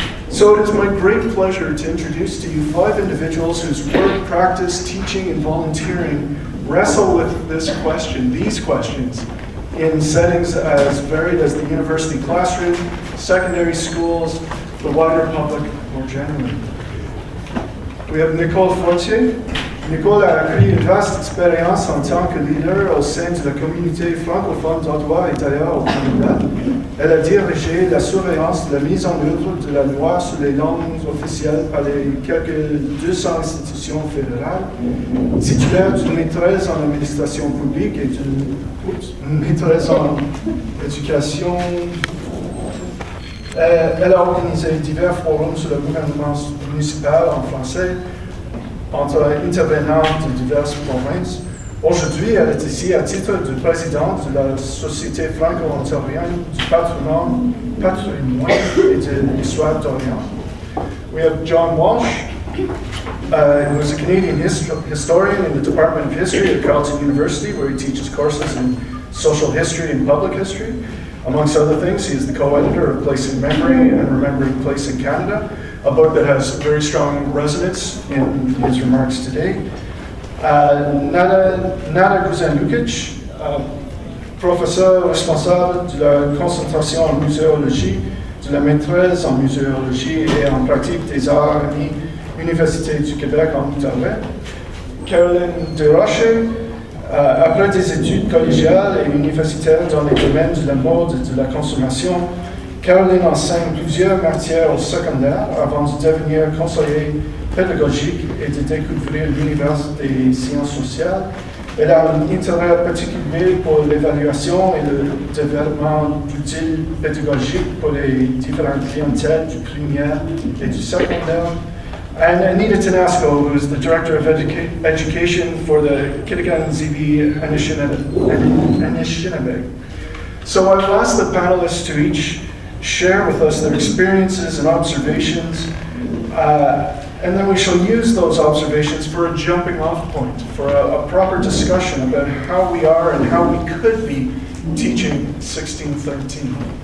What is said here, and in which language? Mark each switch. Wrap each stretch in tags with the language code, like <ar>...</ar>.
<en>So it is my great pleasure to introduce to you 5 individuals whose work, practice, teaching, and volunteering wrestle with this question, these questions, in settings as varied as the university classroom, secondary schools, the wider public more generally. We have Nicole Fortier.</en> <fr>Nicole a acquis une vaste expérience en tant que leader au sein de la communauté francophone d'Ottawa et d'ailleurs au Canada. Elle a dirigé la surveillance de la mise en œuvre de la loi sur les langues officielles par les quelques 200 institutions fédérales, titulaire d'une maîtrise en administration publique et d'une maîtrise en éducation. Elle a organisé divers forums sur le gouvernement municipal en français, entre intervenants de diverses provinces. Aujourd'hui, elle est ici à titre de présidente de la Société franco-ontarienne du patrimoine et de l'histoire d'Orient.</fr> <en>We have John Walsh, who is a Canadian historian in the Department of History at Carleton University, where he teaches courses in social history and public history. Amongst other things, he is the co-editor of Place in Memory and Remembering Place in Canada, a book that has very strong resonance in his remarks today.</en> <fr>Nada Kuzan-Lukic, professeur responsable de la concentration en muséologie, de la maîtrise en muséologie et en pratique des arts à l'Université du Québec en Outaouais. Caroline Desrochers, après des études collégiales et universitaires dans les domaines de la mode et de la consommation, Caroline enseigne plusieurs matières au secondaire avant de devenir conseiller pédagogique et de découvrir l'univers des sciences sociales. Elle a un intérêt particulier pour l'évaluation et le développement d'outils pédagogiques pour les différentes clientèles du primaire et du secondaire.</fr> <en>And Anita Tenasco, who is the Director of Education for the Kitigan ZB Anishinaabe. So I will ask the panelists to each share with us their experiences and observations, and then we shall use those observations for a jumping off point, for a proper discussion about how we are and how we could be teaching 1613.</en>